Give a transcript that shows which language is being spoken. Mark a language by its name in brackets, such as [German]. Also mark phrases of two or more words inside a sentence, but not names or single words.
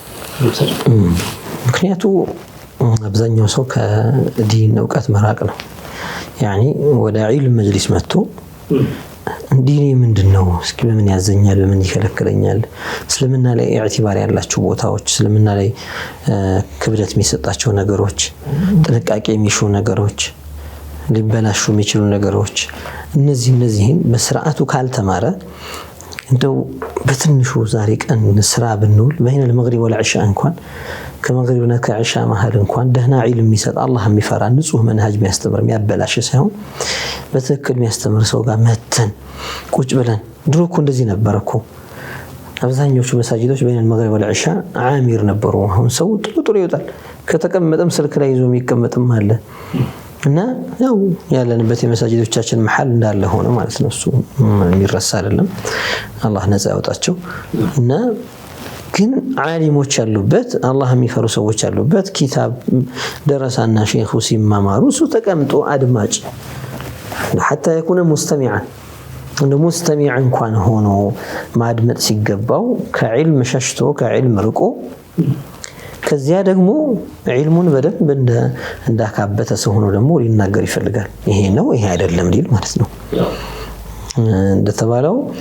[Amharic] ምክንያቱ አብዛኛው ሰው ከዲን ዕውቀት መራቅ ነው يعني ወደ ዒልም መጅሊስ መጥቶ ዲኔ ምንድነው እስኪ በምን ያዘኛል በምን ይከለክለኛል እስልምና ላይ ኢዕቲባር ያላችሁ ቦታዎች እስልምና ላይ ክብደት የሚሰጣቸው ነገሮች ጥንቃቄ የሚሹ ነገሮች ሊበላሹ የሚችሉ ነገሮች እነዚህን በስርዓቱ ካልተማረ እንደው በትንሹ ዛሬ ቀን ስራ ብንውል [Arabic] بين المغرب والعشاء [Amharic] እንኳን ከመግሪብና ከኢሻ መሃል እንኳን ደህና ዒልም የሚሰጥ አላህ የሚፈራ ንጹህ መንሃጅ የሚያስተምር የሚያበላሽ ሳይሆን በትክክል የሚያስተምር ሰው ጋር መተን ቁጭ ብለን ድሮ እኮ እንደዚህ ነበር እኮ አብዛኞቹ መሳጅዶች [Arabic] بين المغرب والعشاء [Amharic] ዓሚር ነበሩ አሁን ሰው ጥሩ ይወጣል ከተቀመጠም ስልክ ላይ ይዞ የሚቀመጥም አለ እና ያው ያለንበት የመሳጅዶቻችን መሐል እንዳለ ሆነ ማለት ነው እሱ የሚረሳ አይደለም አላህ ነፃ ያወጣቸው እና ግን ዓሊሞች ያሉበት አላህ የሚፈሩ ሰዎች ያሉበት ኪታብ ደረሳና ሼኹ ሲማማሩ እሱ ተቀምጦ አድማጭ [Arabic] حتى يكون مستمعا [Amharic] እንደ ሙስተሚዕ እንኳን ሆኖ ማድመጥ ሲገባው ከዒልም ሸሽቶ ከዒልም ርቆ ከዚያ ደግሞ ዒልሙን በደንብ እንዳካበተ ሰው ሆኖ ደግሞ ሊናገር ይፈልጋል ይሄ ነው ይሄ አይደለም ሊል ማለት ነው እንደተባለው